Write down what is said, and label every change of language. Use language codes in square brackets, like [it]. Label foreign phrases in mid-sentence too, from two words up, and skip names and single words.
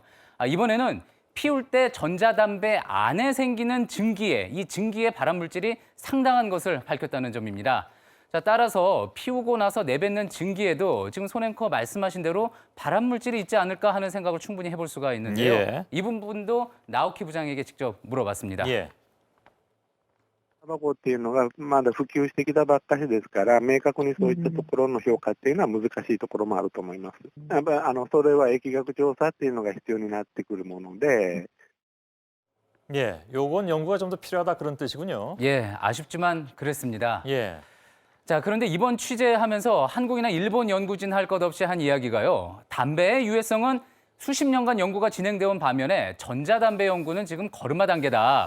[ko] 이번에는 피울 때 전자담배 안에 생기는 증기에, 이 증기의 발암물질이 상당한 것을 밝혔다는 점입니다. 자, 따라서 피우고 나서 내뱉는 증기에도 지금 손 앵커 말씀하신 대로 발암물질이 있지 않을까 하는 생각을 충분히 해볼 수가 있는데요. 예. 이 부분도 나오키 부장에게 직접 물어봤습니다. 예. [ja] タバコっていうのがまだ普及してきたばっかしですから、明確にそういったところの評価っていうのは難しいところもあると思います。やっぱりそれは疫学調査っていうのが必要になってくるもので、 [ko] 예. 요건 연구가 좀 더 필요하다 그런 뜻이군요. 예, 아쉽지만 그랬습니다. 예. 자, 그런데 이번 취재하면서 한국이나 일본 연구진 할 것 없이 한 이야기가요. 담배의 유해성은 수십 년간 연구가 진행되어 온 반면에 전자담배 연구는 지금 걸음마 단계다.